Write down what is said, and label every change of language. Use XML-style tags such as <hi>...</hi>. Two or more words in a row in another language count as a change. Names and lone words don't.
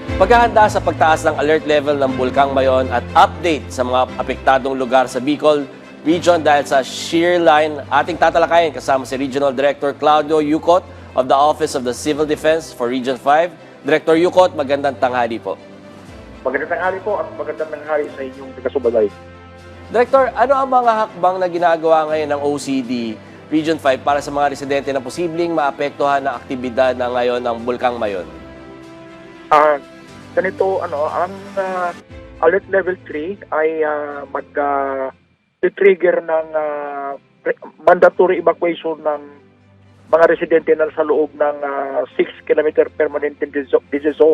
<tl>Paghahanda sa pagtaas ng</tl> <en>alert level</en> <tl>ng Bulkang Mayon at update sa mga apektadong lugar sa Bicol Region dahil sa</tl> <en>shear line,</en> <tl>ating tatalakayin kasama si Regional Director Claudio Yucot</tl> <en>of the Office of the Civil Defense for Region 5.</en> <tl>Director Yucot, magandang tanghali po. Magandang tanghali po at magandang tanghali sa inyong taga-subaybay. Director, ano ang mga hakbang na ginagawa ngayon ng OCD Region 5 para sa mga residente na posibleng maapektuhan ng aktibidad na ngayon ng Bulkang Mayon? Ganito, ang</tl> <en>alert level 3</en> <tl>ay mag-trigger ng</tl> <en>mandatory evacuation</en> <tl>ng mga residente na sa loob ng 6 km</tl> <en>permanent disease zone.</en>